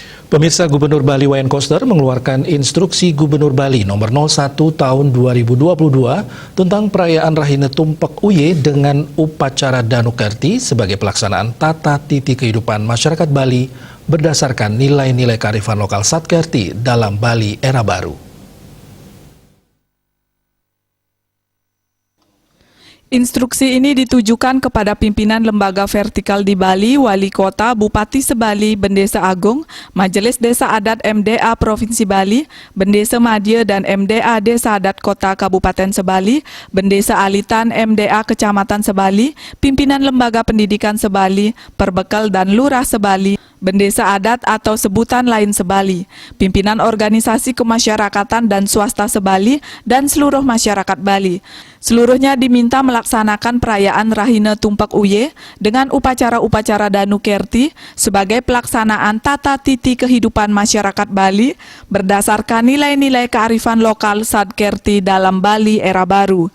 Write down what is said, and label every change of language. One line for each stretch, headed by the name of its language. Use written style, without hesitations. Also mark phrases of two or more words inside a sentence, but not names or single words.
Indonesian: Pemirsa, Gubernur Bali Wayan Koster mengeluarkan instruksi Gubernur Bali nomor 01 tahun 2022 tentang perayaan Rahina Tumpak Uye dengan upacara Danukerti sebagai pelaksanaan tata titi kehidupan masyarakat Bali berdasarkan nilai-nilai kearifan lokal Satkerti dalam Bali era baru. Instruksi ini ditujukan kepada pimpinan lembaga vertikal di Bali, Wali Kota, Bupati Sebali, Bendesa Agung, Majelis Desa Adat MDA Provinsi Bali, Bendesa Madya dan MDA Desa Adat Kota Kabupaten Sebali, Bendesa Alitan MDA Kecamatan Sebali, pimpinan lembaga pendidikan Sebali, Perbekal dan Lurah Sebali, Bendesa Adat atau sebutan lain Sebali, pimpinan organisasi kemasyarakatan dan swasta Sebali, dan seluruh masyarakat Bali. Seluruhnya diminta melaksanakan perayaan Rahina Tumpak Uye dengan upacara-upacara Danukerti sebagai pelaksanaan tata titi kehidupan masyarakat Bali berdasarkan nilai-nilai kearifan lokal Satkerti dalam Bali era baru.